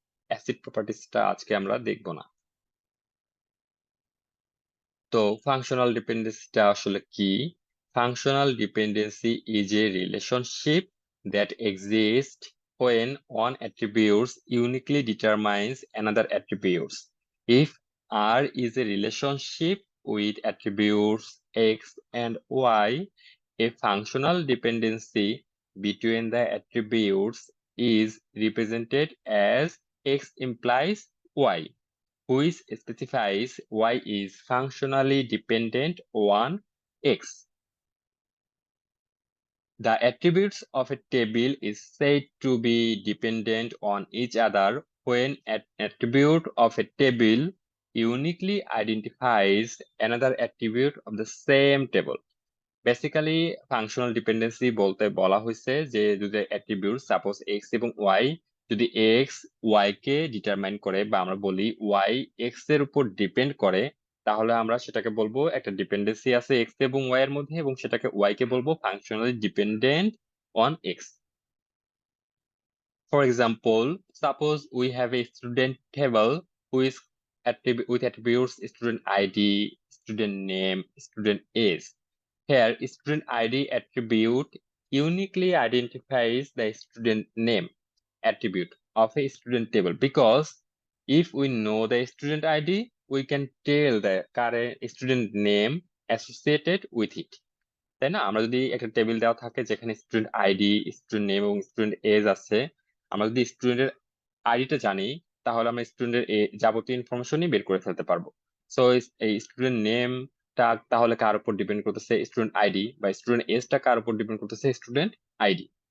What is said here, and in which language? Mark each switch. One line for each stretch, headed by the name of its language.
Bangla: Acid প্রপার্টিসটা আজকে আমরা দেখবো না। তো ফাংশনাল ডিপেন্ডেন্সিটা আসলে কি?
English: Functional dependency is a relationship that exist when one attribute uniquely determines another attribute. If R is a relationship with attributes X and Y, a functional dependency between the attributes is represented as X implies Y, which specifies Y is functionally dependent on X. The attributes of a table is said to be dependent on each other when an attribute of a table uniquely identifies another attribute of the same table.
Bangla: Basically functional dependency বলতে বলা হয়েছে যে যদি attribute suppose x এবং Y, যদি x Y কে determine করে বা আমরা বলি ওয়াই এক্স এর উপর ডিপেন্ড করে, তাহলে আমরা সেটাকে বলবো একটা ডিপেন্ডেন্সি আছে এক্স এবং ওয়াই এর মধ্যে, এবং সেটাকে ওয়াই কে বলবো functionally dependent on x.
English: For example, suppose we have a student table with attributes student ID, student name, student age. Here, student ID attribute uniquely identifies the student name attribute of a student table, because if we know the student ID, we can tell the current student name associated with it.
Bangla: তাই না? আমরা যদি একটা table দেওয়া থাকে যেখানে student ID, student name এবং student age আছে, আমরা যদি স্টুডেন্টের আইডিটা জানি, তাহলে আমরা স্টুডেন্টের যাবতীয় ইনফরমেশনই বের করে ফেলতে পারবো। সো এই স্টুডেন্ট নেমটা তাহলে কার উপর ডিপেন্ড করতেছে? Student ID. বা স্টুডেন্ট এজটা কার উপর ডিপেন্ড করতেছে? Student ID.